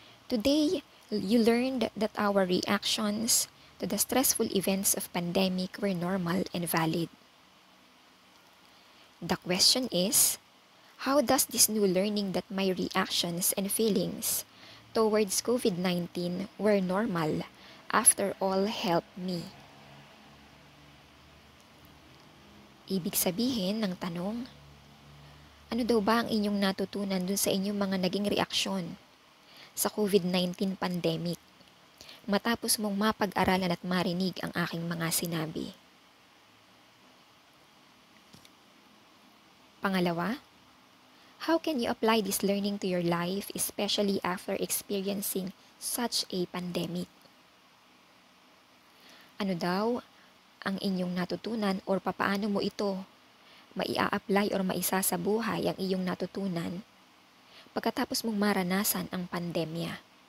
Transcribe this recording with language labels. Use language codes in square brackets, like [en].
[en] Today, you learned that our reactions to the stressful events of pandemic were normal and valid. The question is, how does this new learning that my reactions and feelings towards COVID-19 were normal after all help me? [tl] Ibig sabihin ng tanong, ano daw ba ang inyong natutunan dun sa inyong mga naging reaksyon sa COVID-19 pandemic matapos mong mapag-aralan at marinig ang aking mga sinabi? Pangalawa, [en] how can you apply this learning to your life especially after experiencing such a pandemic? [tl] Ano daw ang inyong natutunan or papaano mo ito maia-apply or maisa sa buhay ang iyong natutunan pagkatapos mong maranasan ang pandemya?